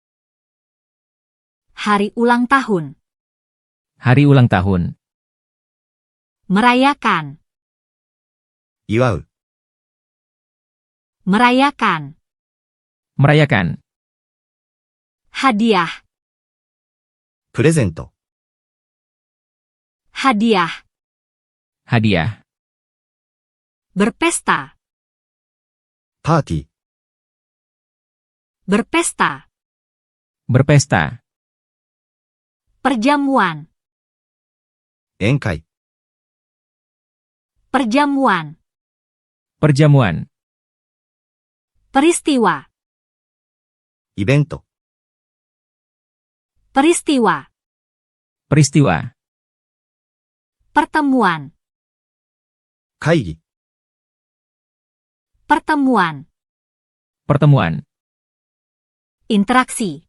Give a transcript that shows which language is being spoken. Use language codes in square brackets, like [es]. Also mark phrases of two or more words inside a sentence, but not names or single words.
[id] hari ulang tahun, hari ulang tahun, merayakan, [ja] 祝う、 [id] merayakan, merayakan, hadiah, [ja] プレゼント、 [id] hadiah, hadiah, berpesta, [ja] パーティー、 [id] berpesta, berpesta, perjamuan, [ja] 宴会、 [id] perjamuan, perjamuan, peristiwa, [ja] イベント、 [id] peristiwa, peristiwa, pertemuan, [ja] 会議、 [id] pertemuan, pertemuan, interaksi,